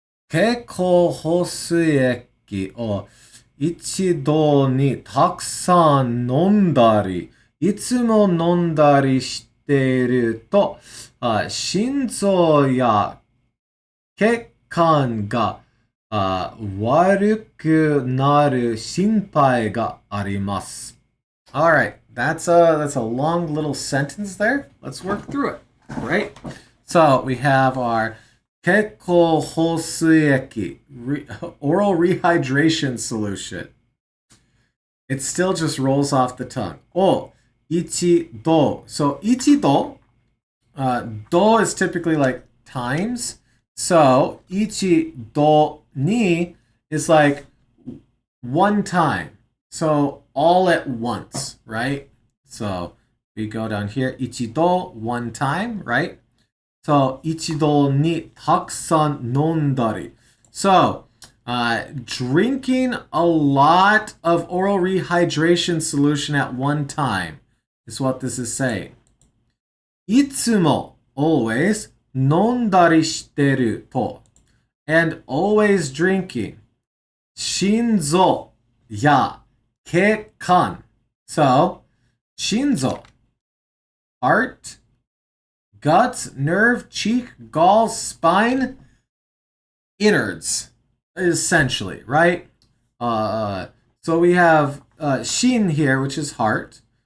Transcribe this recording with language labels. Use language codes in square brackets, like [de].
[ja] 経口補水液を一度にたくさん飲んだり、いつも飲んだりしていると、心臓や血管が悪くなる心配があります。 [en] All right, that's a long little sentence there. Let's work through it, right? So we have our 経口補水液, oral rehydration solution. It still just rolls off the tongue. Oh, ichido. So ichido, do is typically like times. So ichido ni is like one time. So all at once, right? So we go down here, ichido, one time, right? [ja] So, 一度にたくさん飲んだり. [en] So, drinking a lot of oral rehydration solution at one time is what this is saying. [ja] いつも [en] always [ja] 飲んだりしてると [en] and always drinking. [ja] 心臓や血管. [en] So, 心臓 heart, guts, nerve, cheek, gall, spine, innards, essentially, right? So we have shin here, which is heart.